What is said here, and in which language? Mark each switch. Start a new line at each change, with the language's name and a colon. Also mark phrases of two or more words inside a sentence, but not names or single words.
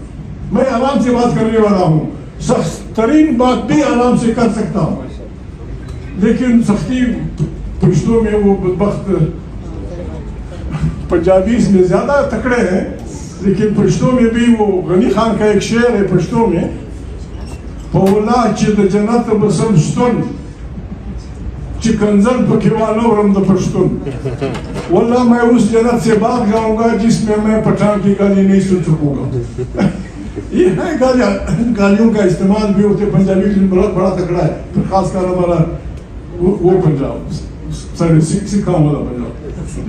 Urdu: میں آرام سے بات کرنے والا ہوں, سخت ترین بات بھی آرام سے کر سکتا ہوں, لیکن سختی پشتوں میں وہ بدبخت پنجابی اس میں زیادہ تکڑے ہیں, لیکن پشتوں میں بھی وہ غنی خان کا ایک شعر ہے پشتوں میں,
Pashto: پولا چې د جنت بسم ستون چې کنزل پکې وانورم د پشتون.
Urdu: واللہ میں اس جنت سے بھاگ جاؤں گا جس میں میں پٹھان کی گالی نہیں سن سکوں گا. یہ ہے گالیوں کا استعمال بھی ہوتے پنجابی میں بہت بڑا تکڑا ہے, خاص کر ہمارا وہ پنجاب سکھاؤں والا پنجاب.